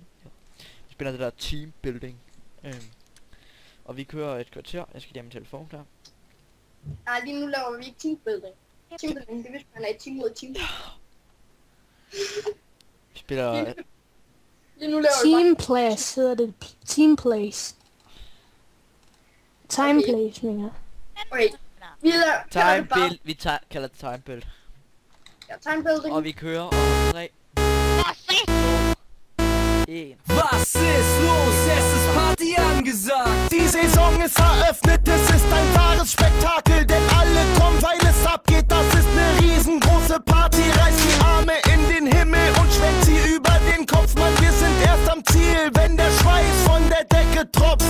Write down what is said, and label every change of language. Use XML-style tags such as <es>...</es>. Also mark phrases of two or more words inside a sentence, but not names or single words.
<da>Vi spiller det der</da> <en>team building.</en> <da>Og vi kører et kvarter. Jeg skal hjem med telefon der. Nej, lige nu laver vi ikke teambuilding. Teambuilding, det er hvis man er et team mod team. Vi spiller... Lige nu laver Team Place hedder det. Team Place. Time Okay. Place, mener jeg. Okay, vi laver</da> <en>Time build.</en> <da>Vi kalder det</da> <en>time build.</en> <da>Ja, teambuilding. Og vi kører om 3, Åh, se! 1.</da> <de>Was ist los? Es ist Party angesagt. Die Saison ist eröffnet, es ist ein wahres Spektakel, denn alle kommen, weil es abgeht. Das ist eine riesengroße Party. Reißt die Arme in den Himmel und schwenkt sie über den Kopf. Mann, wir sind erst am Ziel, wenn der Schweiß von der Decke tropft.</de>